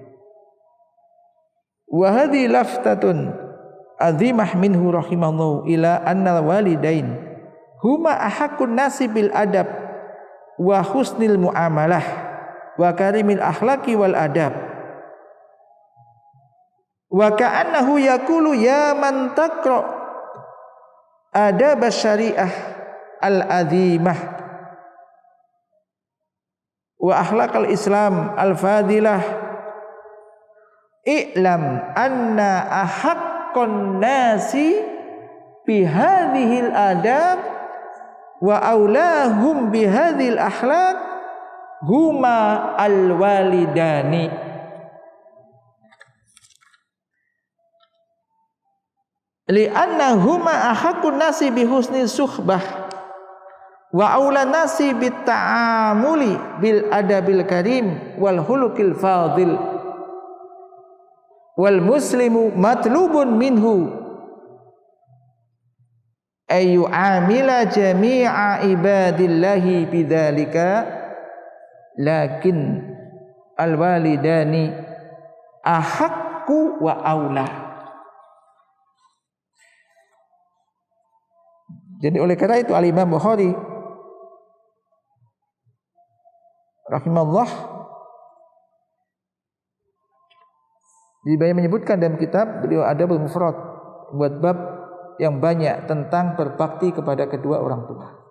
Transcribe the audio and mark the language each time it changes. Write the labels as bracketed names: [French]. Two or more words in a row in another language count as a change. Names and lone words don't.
[Arabic] وهذه لفتة عظيمة منه رحمه الله إلى أن الوالدين هما أحق الناس بالأدب وحسن المعاملة وكريم الأخلاق والأدب. وكأنه يقول يا من تقرأ أدب الشريعة العظيمة وأخلاق الإسلام الفاضلة اعلم أن أحق الناس بهذا الأدب وأولاهم بهذه الأخلاق هما الوالدان. لأنهما أحق الناس بحسن الصحبة وأولى الناس بالتعامل بالأدب الكريم والخلق الفاضل والمسلم مطلوب منه أن يعامل جميع عباد الله بذلك لكن الوالدان أحق وأولى. [Indonesian] Jadi oleh karena itu Al-Imam Bukhari rahimahullah menyebutkan dalam kitab beliau Adabul Mufrad buat bab yang banyak tentang berbakti kepada kedua orang tua.